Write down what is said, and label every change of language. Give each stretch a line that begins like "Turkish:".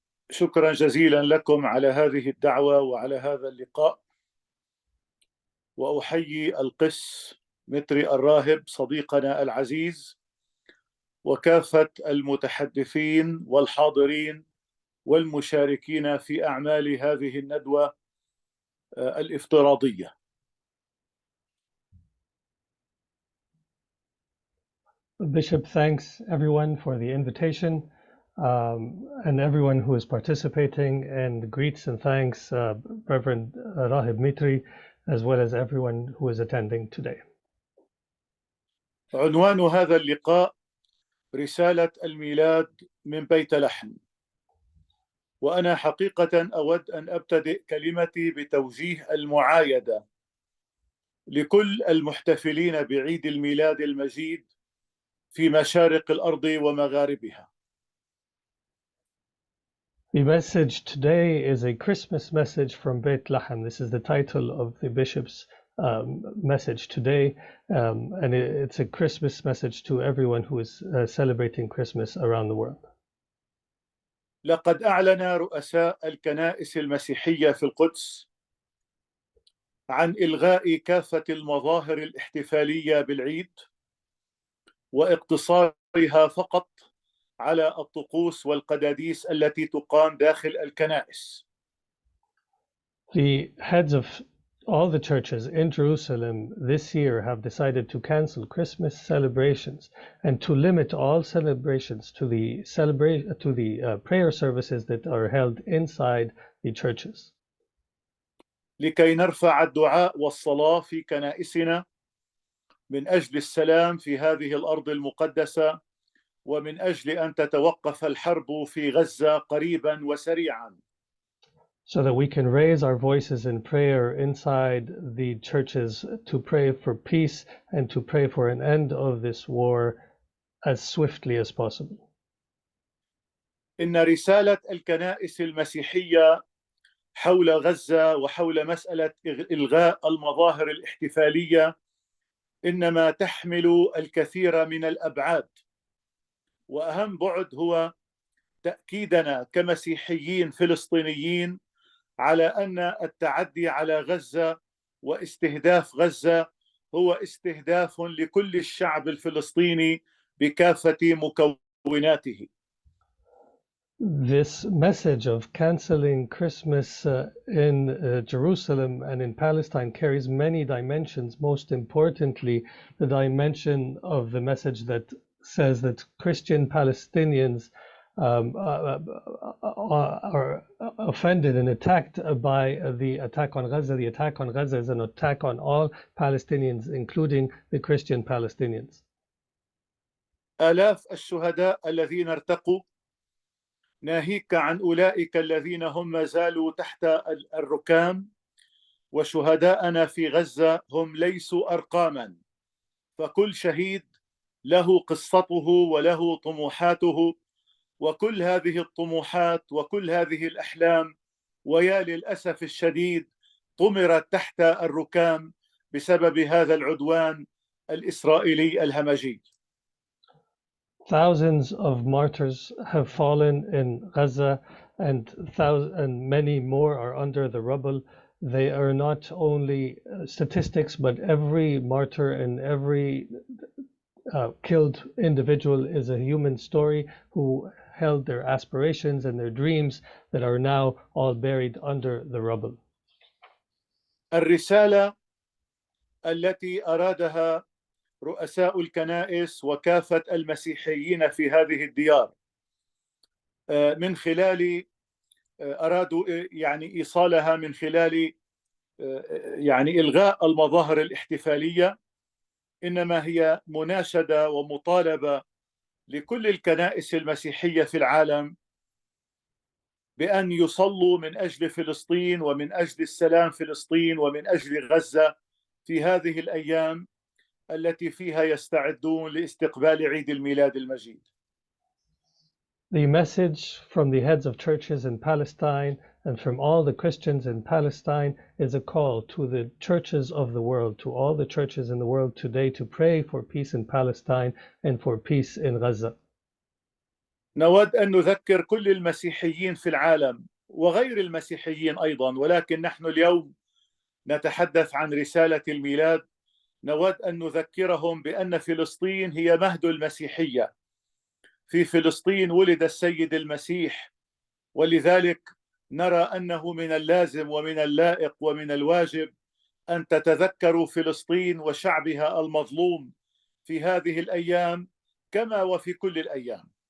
Arabic: شكرا جزيلا لكم على هذه الدعوة وعلى هذا اللقاء، وأحيي القس متري الراهب صديقنا العزيز وكافة المتحدثين والحاضرين والمشاركين في أعمال هذه الندوة الافتراضية.
English: The Bishop thanks everyone for the invitation. and everyone who is participating, and greets and thanks Reverend Raheb Mitri, as well as everyone who is attending today.
Arabic: عنوان هذا اللقاء رسالة الميلاد من بيت لحم. وأنا حقيقة أود أن أبتدئ كلمتي بتوجيه المعايدة لكل المحتفلين بعيد الميلاد المجيد في مشارق الأرض ومغاربها.
English: The message today is a Christmas message from Bethlehem. This is the title of the bishop's message today, and it's a Christmas message to everyone who is celebrating Christmas around the world.
Arabic: لقد أعلن رؤساء الكنائس المسيحية في القدس عن إلغاء كافة المظاهر الاحتفالية بالعيد واقتصارها فقط على الطقوس والقداديس التي تقام داخل الكنائس.
English: The heads of all the churches in Jerusalem this year have decided to cancel Christmas celebrations and to limit all celebrations to the prayer services that are held inside the churches.
Arabic: لكي نرفع الدعاء والصلاة في كنائسنا من أجل السلام في هذه الأرض المقدسة، ومن أجل أن تتوقف الحرب في غزة قريبا وسريعا.
English: So that we can raise our voices in prayer inside the churches to pray for peace and to pray for an end of this war as swiftly as possible.
Arabic: إن رسالة الكنائس المسيحية حول غزة وحول مسألة إلغاء المظاهر الاحتفالية إنما تحمل الكثير من الأبعاد، وأهم بعد هو تأكيدنا كمسيحيين فلسطينيين على أن التعدي على غزة واستهداف غزة هو استهداف لكل الشعب الفلسطيني بكافة مكوناته.
English: This message of canceling Christmas in Jerusalem and in Palestine carries many dimensions. Most importantly, the dimension of the message that says that Christian Palestinians are offended and attacked by the attack on Gaza. The attack on Gaza is an attack on all Palestinians, including the Christian Palestinians.
Arabic: آلاف الشهداء الذين ارتقوا، ناهيك عن أولئك الذين هم ما زالوا تحت الركام، وشهداءنا في غزة هم ليسوا أرقاما، فكل شهيد له قصته وله طموحاته، وكل هذه الطموحات وكل هذه الأحلام ويا للأسف الشديد طمرت تحت الركام بسبب هذا العدوان الإسرائيلي الهمجي.
English: Thousands of martyrs have fallen in Gaza, and many more are under the rubble. They are not only statistics, but every martyr and every killed individual is a human story who held their aspirations and their dreams that are now all buried under the rubble.
Arabic: الرسالة التي أرادها رؤساء الكنائس وكافة المسيحيين في هذه الديار من خلال أرادوا إيصالها من خلال إلغاء المظاهر الاحتفالية، إنما هي مناشدة ومطالبة لكل الكنائس المسيحية في العالم بأن يصلوا من أجل فلسطين ومن أجل السلام فلسطين ومن أجل غزة في هذه الأيام التي فيها يستعدون لاستقبال عيد الميلاد المجيد.
English: The message from the heads of churches in Palestine and from all the Christians in Palestine is a call to the churches of the world, to all the churches in the world today, to pray for peace in Palestine and for peace in Gaza.
Arabic: نود أن نذكر كل المسيحيين في العالم وغير المسيحيين أيضا، ولكن نحن اليوم نتحدث عن رسالة الميلاد. نود أن نذكرهم بأن فلسطين هي مهد المسيحية. في فلسطين ولد السيد المسيح، ولذلك نرى أنه من اللازم ومن اللائق ومن الواجب أن تتذكروا فلسطين وشعبها المظلوم في هذه الأيام كما وفي كل الأيام.